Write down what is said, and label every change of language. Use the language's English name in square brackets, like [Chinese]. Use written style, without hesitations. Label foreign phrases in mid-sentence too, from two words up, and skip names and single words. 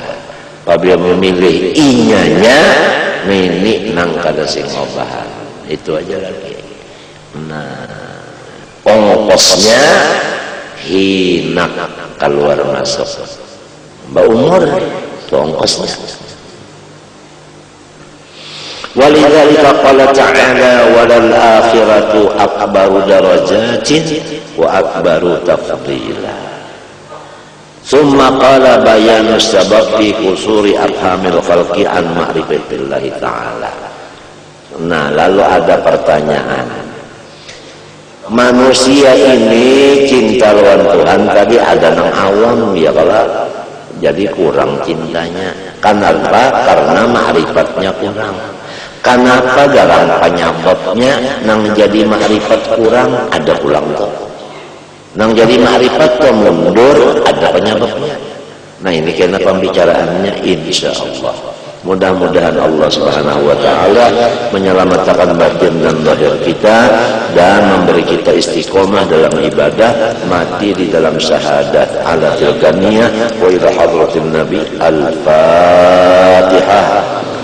[Banjar] Apabila memilih inyanya ini nang kada sing obahan. Itu aja lagi. Nah ongkosnya hinak keluar masuk mbak umur itu ongkosnya. [Arabic] ولذلك قال تعالى وللآخرة أكبر درجات وأكبر تفضيلا. ثم قال بيان سبب في قصور أفهام الخلق عن معرفة الله تعالى. [Banjar] Nah lalu ada pertanyaan, manusia ini cinta lawan Tuhan tadi ada nang awam ya kalau jadi kurang cintanya. Kenapa? Karena ma'rifatnya kurang. Kenapa dalam penyebabnya nang jadi ma'rifat kurang ada pulang tuh. Nang jadi ma'rifat tuh mundur ada penyebabnya. Nah ini kena pembicaraannya [Arabic] إن شاء الله. [Banjar] Mudah-mudahan Allah [Arabic] سبحانه وتعالى [Banjar] menyelamatkan batin dan zahir kita dan memberi kita istiqomah dalam ibadah, mati di dalam syahadat [Arabic] على تلك النية وإلى حضرة النبي الفاتحة.